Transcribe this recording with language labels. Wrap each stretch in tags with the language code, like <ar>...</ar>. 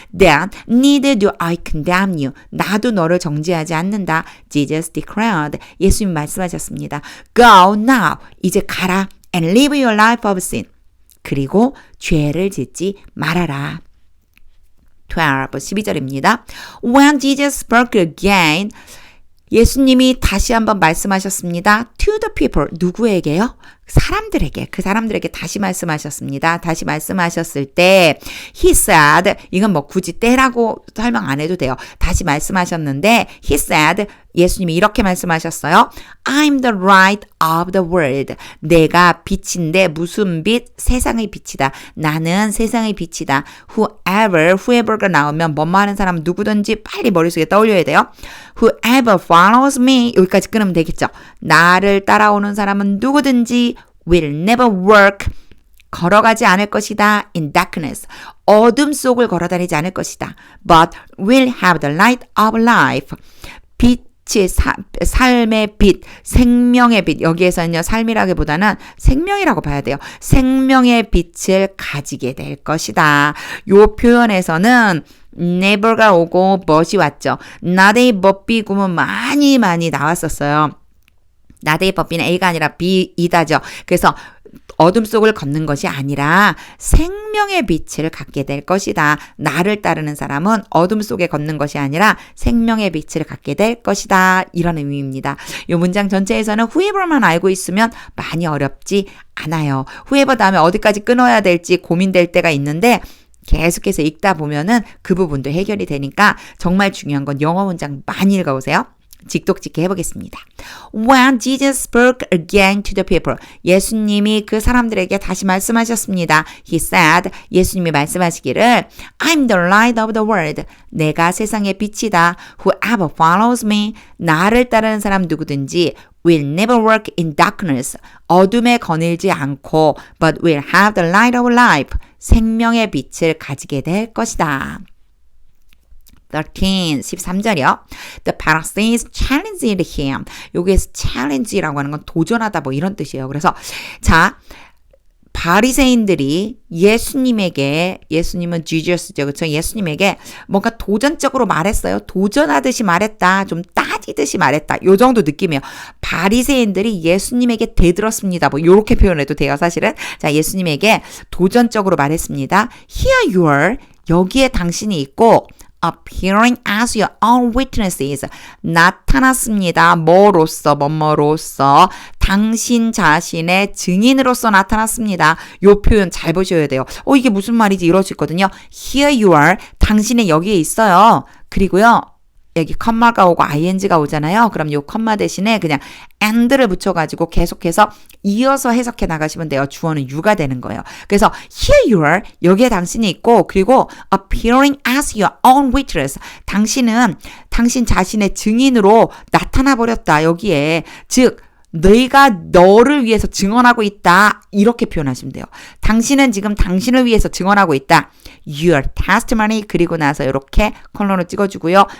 <en>Then neither do I condemn you.</en> <ko>나도 너를 정죄하지 않는다.</ko> <en>Jesus declared.</en> <ko>예수님 말씀하셨습니다.</ko> <en>Go now.</en> <ko>이제 가라.</ko> <en>And live your life of sin.</en> <ko>그리고 죄를 짓지 말아라. 12절입니다.</ko> <en>When Jesus spoke again.</en> <ko>예수님이 다시 한번 말씀하셨습니다.</ko> <en>To the people.</en> <ko>누구에게요? 사람들에게. 그 사람들에게 다시 말씀하셨습니다. 다시 말씀하셨을 때</ko> <en>He said.</en> <ko>이건 뭐 굳이 때라고 설명 안 해도 돼요. 다시 말씀하셨는데</ko> <en>He said.</en> <ko>예수님이 이렇게 말씀하셨어요.</ko> <en>I'm the light of the world.</en> <ko>내가 빛인데 무슨 빛? 세상의 빛이다. 나는 세상의 빛이다. whoever가 나오면 뭐뭐 하는 사람 누구든지 빨리 머릿속에 떠올려야 돼요.</ko> <en>Whoever follows me.</en> <ko>여기까지 끊으면 되겠죠. 나를 따라오는 사람은 누구든지</ko> <en>will never walk.</en> <ko>걸어가지 않을 것이다.</ko> <en>in darkness.</en> <ko>어둠 속을 걸어다니지 않을 것이다.</ko> <en>but will have the light of life.</en> <ko>빛이 삶의 빛, 생명의 빛. 여기에서는요. 삶이라기보다는 생명이라고 봐야 돼요. 생명의 빛을 가지게 될 것이다. 요 표현에서는 never가 오고 but이 왔죠. not a but be 구문 많이 나왔었어요. not a but be는 A가 아니라 B이다죠. 그래서 어둠 속을 걷는 것이 아니라 생명의 빛을 갖게 될 것이다. 나를 따르는 사람은 어둠 속에 걷는 것이 아니라 생명의 빛을 갖게 될 것이다. 이런 의미입니다. 이 문장 전체에서는 whoever만 알고 있으면 많이 어렵지 않아요. whoever 다음에 어디까지 끊어야 될지 고민될 때가 있는데 계속해서 읽다 보면은 그 부분도 해결이 되니까 정말 중요한 건 영어 문장 많이 읽어보세요. 직독직해 해보겠습니다.</ko> <en>When Jesus spoke again to the people.</en> <ko>예수님이 그 사람들에게 다시 말씀하셨습니다.</ko> <en>He said.</en> <ko>예수님이 말씀하시기를</ko> <en>I'm the light of the world.</en> <ko>내가 세상의 빛이다.</ko> <en>Whoever follows me.</en> <ko>나를 따르는 사람 누구든지</ko> <en>will never walk in darkness.</en> <ko>어둠에 거닐지 않고</ko> <en>but will have the light of life.</en> <ko>생명의 빛을 가지게 될 것이다. 13절이요.</ko> <en>The Pharisees challenged him.</en> <ko>여기에서 challenge라고 하는 건 도전하다 뭐 이런 뜻이에요. 그래서 자 바리새인들이 예수님은 Jesus죠. 그렇죠? 예수님에게 뭔가 도전적으로 말했어요. 도전하듯이 말했다. 좀 따지듯이 말했다. 요 정도 느낌이에요. 바리새인들이 예수님에게 대들었습니다. 뭐 요렇게 표현해도 돼요. 사실은. 자, 예수님에게 도전적으로 말했습니다.</ko> <en>Here you are.</en> <ko>여기에 당신이 있고</ko> <en>appearing as your own witnesses.</en> <ko>나타났습니다. 뭐로써 당신 자신의 증인으로서 나타났습니다. 요 표현 잘 보셔야 돼요. 이게 무슨 말이지? 이럴 수 있거든요.</ko> <en>Here you are.</en> <ko>당신은 여기에 있어요. 그리고요. 여기 컴마가 오고 ing가 오잖아요. 그럼 요 컴마 대신에 그냥 and를 붙여가지고 계속해서 이어서 해석해 나가시면 돼요. 주어는 you가 되는 거예요.</ko> <en>그래서 here you are.</en> <ko>여기에 당신이 있고 그리고</ko> <en>appearing as your own witness.</en> <ko>당신은 당신 자신의 증인으로 나타나 버렸다. 여기에. 즉 너희가 너를 위해서 증언하고 있다. 이렇게 표현하시면 돼요. 당신은 지금 당신을 위해서 증언하고 있다.</ko> <en>Your testimony.</en> <ko>그리고 나서 이렇게 컬러로 찍어주고요.</ko>